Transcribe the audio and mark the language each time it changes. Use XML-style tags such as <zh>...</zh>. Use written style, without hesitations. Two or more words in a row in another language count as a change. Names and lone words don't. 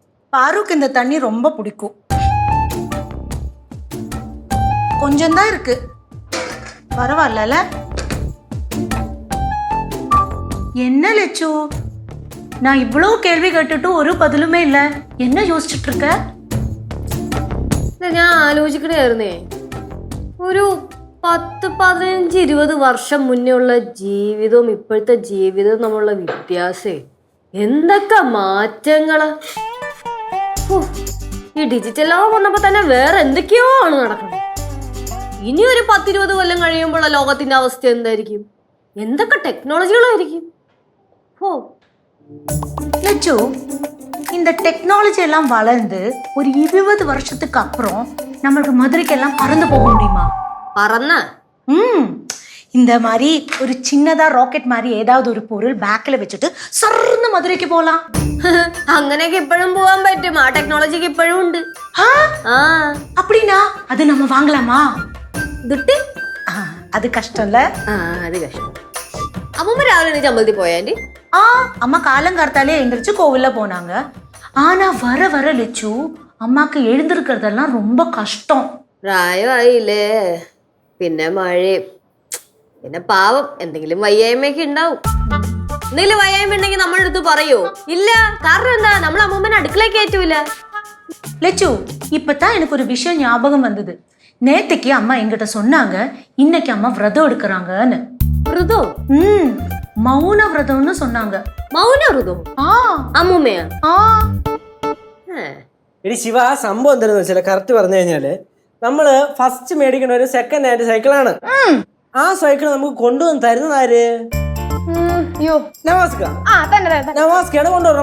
<ta>பாருக்கு இந்த தண்ணி ரொம்ப பிடிக்கும். கொஞ்சம் தான் இருக்கு. பரவாயில்ல. என்ன லட்சு, நான் இவ்வளோ கேள்வி கேட்டுட்டு ஒரு பதிலுமே இல்ல. என்ன யோசிச்சுட்டு இருக்க?</ta> <ml>ഞാൻ ആലോചിക്കണായിരുന്നേ, ഒരു 10-15-20 വർഷം മുന്നേ ഉള്ള ജീവിതവും ഇപ്പോഴത്തെ ജീവിതവും തമ്മിലുള്ള വ്യത്യാസേ എന്തൊക്കെ മാറ്റങ്ങള്. ഈ ഡിജിറ്റൽ ലോകം വന്നപ്പോ തന്നെ വേറെ എന്തൊക്കെയോ ആണ് നടക്കുന്നത്. ഇനി ഒരു 10-20 കൊല്ലം കഴിയുമ്പോഴുള്ള ലോകത്തിന്റെ അവസ്ഥ എന്തായിരിക്കും? എന്തൊക്കെ ടെക്നോളജികളായിരിക്കും?</ml> <ta>லட்சு, இந்த டெக்னாலஜி எல்லாம் வளர்ந்து ஒரு 20 வருஷத்துக்கு அப்புறம் நம்மளுக்கு மதுரைக்கெல்லாம் பறந்து போக முடியுமா?</ta> <ml>പറന്ന</ml> <ta>இந்த மாதிரி ஒரு சின்னதா ராக்கெட் மாதிரி ஏதாவது ஒரு பொருள் பேக்ல வச்சுட்டு சர்ன்னு மதுரைக்கு போலாம்.</ta> <ml>അങ്ങനെയൊക്കെ ഇപ്പോഴും പോവാൻ പറ്റും. ആ ടെക്നോളജിക്ക് ഇപ്പോഴും ഉണ്ട്.</ml> <ta>அப்படின்னா அது நம்ம வாங்கலாமா? ദുട്ടി அது கஷ்டம்ல.</ta> <ml>അത് കഷ്ടം. അമ്മൂമ്മ രാവിലെ എണീറ്റ് അമ്പലത്തിൽ പോയാ ആന്റി?</ml> <ta>அம்மா காலங்கார்த்தாலே எந்திரிச்சு கோவில்ல போனாங்க. ஆனா வர வர லட்சு, அம்மாக்கு எழுந்திருக்கிறதெல்லாம் ரொம்ப கஷ்டம்.</ta> <ml>പ്രായമായില്ലേ, പിന്നെ മഴയും, പിന്നെ പാവം എന്തെങ്കിലും വയ്യായ്മയൊക്കെ ഉണ്ടാവും. എന്തെങ്കിലും വയ്യായ്മ ഉണ്ടെങ്കിൽ നമ്മുടെ അടുത്ത് പറയോ? ഇല്ല. കാരണം എന്താ? നമ്മൾ അമ്മൂമ്മനെ അടുക്കളയിൽ കയറ്റൂല.</ml> <ta>லட்சு, இப்பதான் எனக்கு ஒரு விஷயம் ஞாபகம் வந்தது. நேத்துக்கு அம்மா என்கிட்ட சொன்னாங்க, இன்னைக்கு அம்மா விரதம் எடுக்கிறாங்கன்னு.</ta> <ml>വ്രതോ?</ml> <ta>மௌன விரதம்னு சொன்னாங்க.</ta> <ml>മൗന വ്രതോ? അമ്മൂമ്മയാ? എടി ശിവ, സംഭവം എന്താണെന്ന് വെച്ചാൽ കറക്റ്റ് പറഞ്ഞു കഴിഞ്ഞാല് നമ്മള് ഫസ്റ്റ് മേടിക്കുന്ന ഒരു</ml> <en>second hand</en> <ml>സൈക്കിളാണ്. ആ സൈക്കിൾ നമുക്ക് കൊണ്ടുവന്ന് തരുന്നത് ആര്? നവാസ്കാണ് കൊണ്ടുവരണം.</ml>